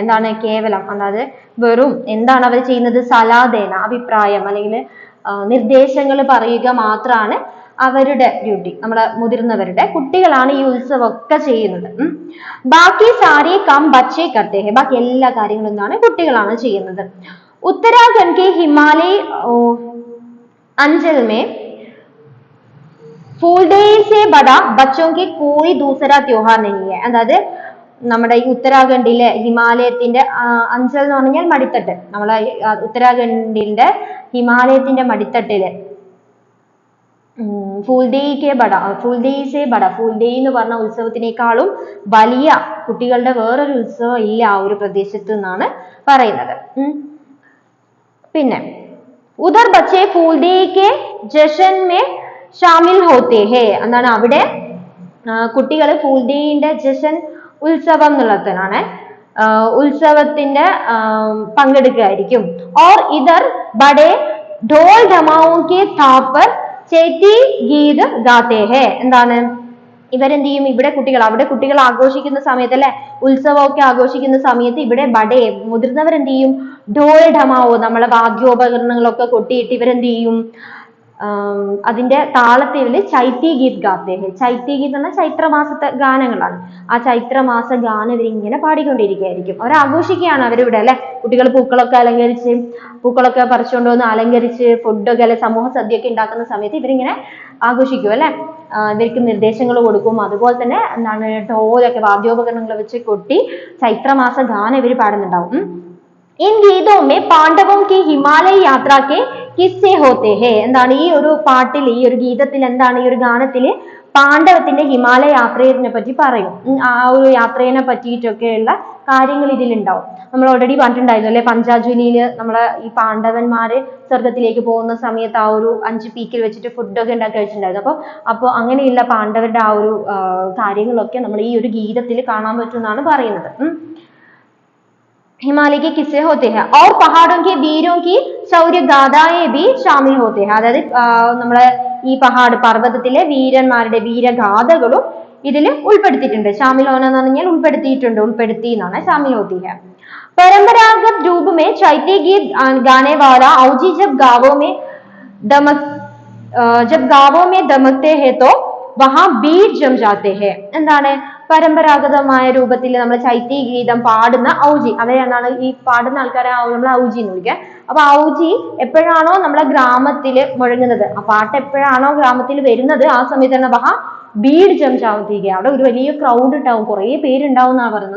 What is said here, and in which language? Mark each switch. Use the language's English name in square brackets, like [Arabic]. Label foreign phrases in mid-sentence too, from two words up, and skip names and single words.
[Malayalam] എന്താണ് കേവലം, അതായത് വെറും എന്താണ് അവർ ചെയ്യുന്നത്, സലാദേന അഭിപ്രായം അല്ലെങ്കിൽ നിർദ്ദേശങ്ങൾ പറയുക മാത്രമാണ് അവരുടെ ഡ്യൂട്ടി, നമ്മുടെ മുതിർന്നവരുടെ. കുട്ടികളാണ് ഈ ഉത്സവം ഒക്കെ ചെയ്യുന്നത്. [Hindi] बाकी सारे काम बच्चे करते हैं, [Malayalam] ബാക്കി എല്ലാ കാര്യങ്ങളും എന്താണ് കുട്ടികളാണ് ചെയ്യുന്നത്. [Hindi] उत्तराखंड के हिमालय अंचल में फूल डे से बड़ा बच्चों के कोई दूसरा त्योहार नहीं है. [Malayalam] അതായത് നമ്മുടെ ഈ ഉത്തരാഖണ്ഡിലെ ഹിമാലയത്തിന്റെ അഞ്ചൽ എന്ന് പറഞ്ഞാൽ മടിത്തട്ട്, നമ്മളെ ഉത്തരാഖണ്ഡിന്റെ ഹിമാലയത്തിന്റെ മടിത്തട്ടില് ഫൂൾ ഡേ എന്ന് പറഞ്ഞ ഉത്സവത്തിനേക്കാളും വലിയ കുട്ടികളുടെ വേറൊരു ഉത്സവം ഇല്ല ആ ഒരു പ്രദേശത്ത് എന്നാണ് പറയുന്നത്. [Hindi] പിന്നെ उधर बच्चे फूल डे के जश्न में शामिल होते हैं. [Malayalam] എന്താണ് അവിടെ കുട്ടികൾ ഫൂൾ ഡേയുടെ ജഷൻ, ഉത്സവം എന്നുള്ളതിനാണ്, ഉത്സവത്തിന്റെ പങ്കെടുക്കുകയായിരിക്കും. [Hindi] और इधर बड़े ढोल धमाओं के थाप पर चैती गीत गाते हैं. [Malayalam] എന്താണ് ഇവരെന്ത് ചെയ്യും, ഇവിടെ കുട്ടികൾ, അവിടെ കുട്ടികൾ ആഘോഷിക്കുന്ന സമയത്ത് അല്ലെ, ഉത്സവമൊക്കെ ആഘോഷിക്കുന്ന സമയത്ത് ഇവിടെ ബഡേ മുതിർന്നവരെന്ത് ചെയ്യും, ഢോൽ ധമാവോ നമ്മളെ വാദ്യോപകരണങ്ങളൊക്കെ കൊട്ടിയിട്ട് ഇവരെന്ത് ചെയ്യും, അതിന്റെ താളത്തില് [Hindi] चैती गीत गाते हैं. [Malayalam] ചൈത്തി ഗീത് എന്ന ചൈത്രമാസത്തെ ഗാനങ്ങളാണ്. ആ ചൈത്രമാസ ഗാനം ഇവരിങ്ങനെ പാടിക്കൊണ്ടിരിക്കുകയായിരിക്കും. അവർ ആഘോഷിക്കുകയാണ് അവരിവിടെ അല്ലെ. കുട്ടികൾ പൂക്കളൊക്കെ അലങ്കരിച്ച്, പൂക്കളൊക്കെ പറിച്ചുകൊണ്ട് വന്ന് അലങ്കരിച്ച് ഫുഡൊക്കെ അല്ലെ, സമൂഹ സദ്യയൊക്കെ ഉണ്ടാക്കുന്ന സമയത്ത് ഇവരിങ്ങനെ ആഘോഷിക്കും അല്ലെ. ഇവർക്ക് നിർദ്ദേശങ്ങൾ കൊടുക്കും. അതുപോലെ തന്നെ എന്താണ് ഢോലൊക്കെ വാദ്യോപകരണങ്ങൾ വെച്ച് കൊട്ടി ചൈത്രമാസ ഗാനം ഇവർ പാടുന്നുണ്ടാവും. [Hindi] इन गीतों में पांडवों की हिमालय यात्रा के किस्से होते हैं. [Malayalam] എന്താണ് ഈ ഒരു പാട്ടിൽ, ഈ ഒരു ഗീതത്തിൽ എന്താണ്, ഈ ഒരു ഗാനത്തില് പാണ്ഡവത്തിന്റെ ഹിമാലയ യാത്രയെ പറ്റി പറയും. ആ ഒരു യാത്രയെ പറ്റിയിട്ടൊക്കെയുള്ള കാര്യങ്ങൾ ഇതിലുണ്ടാവും. നമ്മൾ ഓൾറെഡി പറഞ്ഞിട്ടുണ്ടായിരുന്നു അല്ലെ, പഞ്ചാജുലിയില് നമ്മളെ ഈ പാണ്ഡവന്മാര് സ്വർഗത്തിലേക്ക് പോകുന്ന സമയത്ത് ആ ഒരു 5 പീക്കിൽ വെച്ചിട്ട് ഫുഡൊക്കെ ഉണ്ടാക്കി കഴിച്ചിട്ടുണ്ടായിരുന്നു. അപ്പോൾ അങ്ങനെയുള്ള പാണ്ഡവരുടെ ആ ഒരു കാര്യങ്ങളൊക്കെ നമ്മൾ ഈ ഒരു ഗീതത്തിൽ കാണാൻ പറ്റും എന്നാണ് പറയുന്നത്. [Hindi] हिमालय के किस्से होते हैं और पहाड़ों के वीरों की शौर्य गाथाएं भी शामिल होते हैं. [Malayalam] അതായത് നമ്മളെ ഈ പർവ്വതത്തിലെ വീരന്മാരുടെ വീരഗാഥകളും ഇതിൽ ഉൾപ്പെടുത്തിയിട്ടുണ്ട്. [Hindi] शामिल होना [Malayalam] എന്ന് പറഞ്ഞാൽ ഉൾപ്പെടുത്തി എന്നാണ് [Hindi] शामिल होती है. परंपरागत रूप में चैती गीत गाने वाला औजी जब गावों में दमकते हैं तो वहां बीट जम जाते हैं. [Malayalam] എന്താണ് പരമ്പരാഗതമായ രൂപത്തിൽ നമ്മൾ ചൈത്തി ഗീതം പാടുന്ന ഔജി, അവരെന്താണ് ഈ പാടുന്ന ആൾക്കാരെ നമ്മൾ ഔജി എന്ന് വിളിക്കുക. അപ്പൊ ഔജി എപ്പോഴാണോ നമ്മളെ ഗ്രാമത്തിൽ മുഴങ്ങുന്നത്, ആ പാട്ട് എപ്പോഴാണോ ഗ്രാമത്തിൽ വരുന്നത്, ആ സമയത്ത് തന്നെ [Hindi] वहाँ भीड़ जम जाती, [Malayalam] അവിടെ ഒരു വലിയ ക്രൗഡ് ഉണ്ടാവും, കുറെ പേരുണ്ടാവും എന്നാണ് പറയുന്നത്.